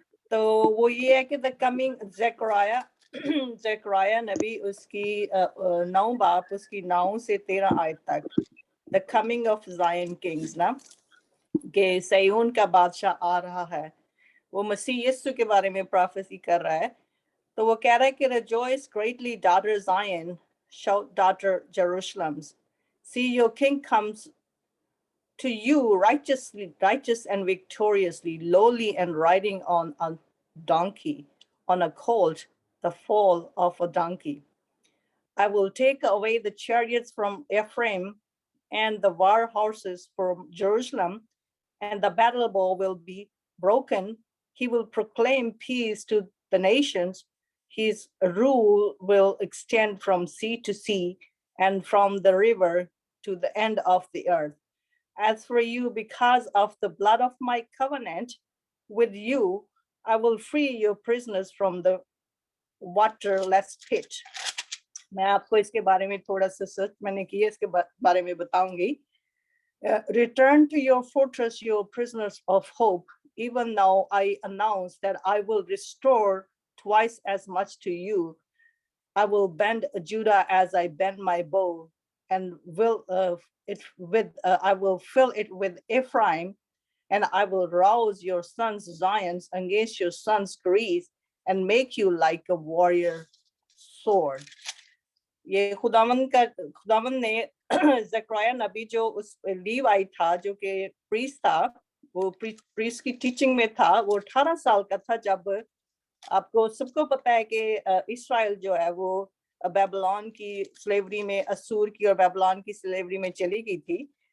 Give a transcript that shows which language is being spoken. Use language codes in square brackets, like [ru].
[hi] तो वो ये है कि द कमिंग ज़करिया नबी उसकी 9 बाप उसकी 9 से 13 आयत तक, the coming of Zion Kings ना, कि सयून का बादशाह आ रहा है। वो मसीह यीशु के बारे में प्रोफेसी कर रहा है। तो वो कह रहा है कि [en] rejoice greatly daughter Zion, shout daughter Jerusalem, see your king comes to you righteous and victoriously, lowly and riding on a donkey, on a colt, the foal of a donkey. I will take away the chariots from Ephraim and the war horses from Jerusalem, and the battle bow will be broken He will proclaim peace to the nations. His rule will extend from sea to sea and from the river to the end of the earth. As for you, because of the blood of my covenant with you, I will free your prisoners from the waterless pit. [hi] मैं आपको इसके बारे में थोड़ा सा search मैंने किया, इसके बारे में बताऊंगी. [en] Return to your fortress, your prisoners of hope. Even now I announce that I will restore twice as much to you. I will bend Judah as I bend my bow, and I will fill it with Ephraim, and I will rouse your sons Zions against your sons Greece, and make you like a warrior sword. [hi] ये खुदावन ने ज़करिया नबी जो उस लीवाई था, जो कि priest था, वो प्रीस्ट की टीचिंग में था, वो 18 साल का था जब, आपको सबको पता है कि इस्राएल जो है वो बेबीलोन की स्लेवरी में, असूर की और बेबीलोन की स्लेवरी में चली गई थी.